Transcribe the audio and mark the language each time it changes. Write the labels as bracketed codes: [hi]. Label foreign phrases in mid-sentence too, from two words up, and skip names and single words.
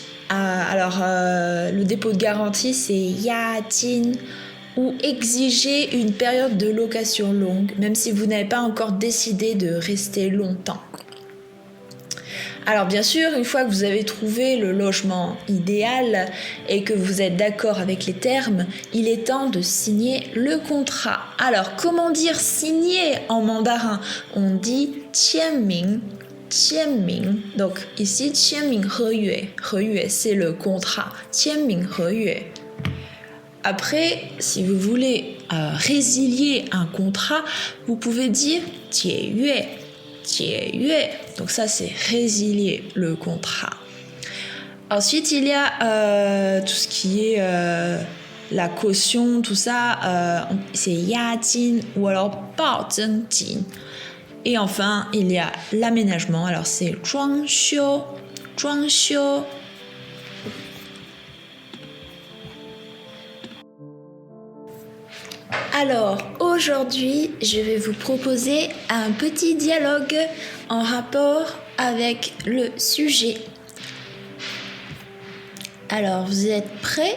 [fr] Le dépôt de garantie, c'est yajin, ou exiger une période de location longue, même si vous n'avez pas encore décidé de rester longtemps. Alors bien sûr, une fois que vous avez trouvé le logement idéal et que vous êtes d'accord avec les termes, il est temps de signer le contrat. Alors comment dire signer en mandarin? On dit [zh] 签名, 签名. [fr] Donc ici [zh] 签名合约, 合约 [fr] c'est le contrat, [zh] 签名合约. [fr] Après, si vous voulez résilier un contrat, vous pouvez dire 解约. [zh] 解约. [fr] Donc ça, c'est résilier le contrat. Ensuite, il y a tout ce qui est la caution, tout ça, c'est 押金 ou alors 保证金. Et enfin, il y a l'aménagement. Alors, c'est [zh] 装修, 装修. [fr] Alors, aujourd'hui, je vais vous proposer un petit dialogue en rapport avec le sujet. Alors, vous êtes prêts?